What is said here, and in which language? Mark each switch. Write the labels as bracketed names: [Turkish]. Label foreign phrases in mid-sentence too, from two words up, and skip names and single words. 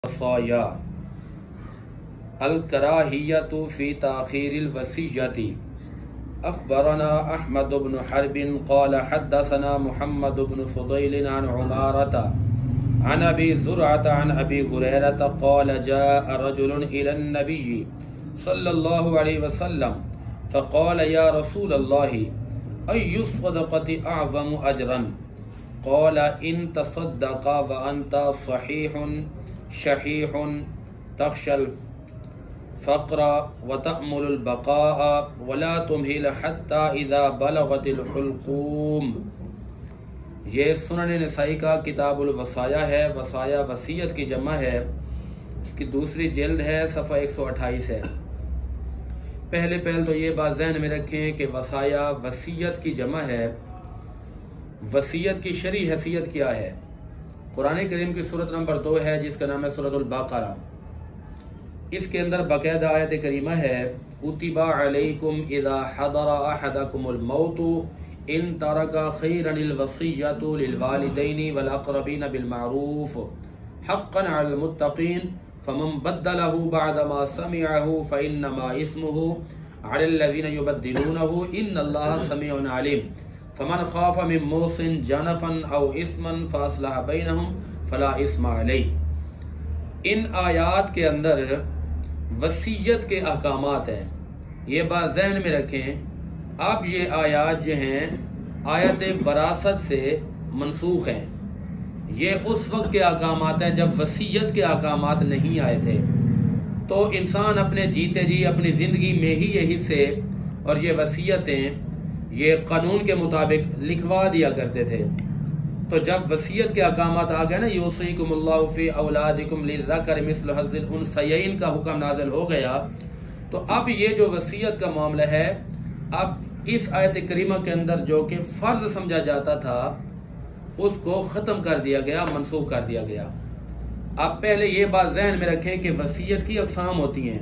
[Arabic] وصايا الكراهية في تأخير الوصية. أخبرنا أحمد بن حرب قال حدثنا محمد بن فضيل عن عمارة عن أبي زرعة عن أبي هريرة قال جاء رجل إلى النبي صلى الله عليه وسلم فقال يا رسول الله أي الصدقة أعظم أجرا قال أن تصدق وأنت صحيح شحيح تخشى الفقر وتأمل البقاء ولا تمهل حتى إذا بلغت الحلقوم. [Urdu] یہ سنن نسائی کا کتاب الوصایا ہے. وصایا وصیت کی جمع ہے. اس کی دوسری جلد ہے، صفحہ 128 ہے. پہلے تو یہ بات ذہن میں رکھیں کہ وصایا وصیت کی جمع ہے. وصیت کی شرعی حیثیت کیا ہے؟ قرآن کریم کی سورت نمبر 2 ہے جس کا نام ہے سورۃ البقرہ. اس کے اندر باقاعدہ آیت کریمہ ہے, [Arabic] كتب عليكم إذا حضر أحدكم الموت إن ترك خيرا الوصية للوالدين والأقربين بالمعروف حقا على المتقين فمن بدله بعد ما سمعه فإنما إثمه على الذين يبدلونه إن الله سميع عليم فمن خاف من موص جنفا أو إثما فأصلح بينهم فلا إثم عليه. [Urdu] ان آیات کے اندر وصیت کے احکامات ہیں. یہ بات ذہن میں رکھیں. اب یہ آیات جو ہیں آیت وراثت سے منسوخ ہیں. یہ اس وقت کے احکامات ہیں جب وصیت کے احکامات نہیں آئے تھے. تو انسان اپنے جیتے جی اپنی زندگی میں ہی یہ حصے اور یہ وصیتیں یہ قانون کے مطابق لکھوا دیا کرتے تھے. تو جب وصیت کے احکامات آ گئے نا, [Arabic] يوصيكم الله في أولادكم للذكر مثل حظ الأنثيين [Urdu] کا حکم نازل ہو گیا، تو اب یہ جو وصیت کا معاملہ ہے، اب اس آیت کریمہ کے اندر جو کہ فرض سمجھا جاتا تھا اس کو ختم کر دیا گیا، منسوخ کر دیا گیا. اب پہلے یہ بات ذہن میں رکھیں کہ وصیت کی اقسام ہوتی ہیں.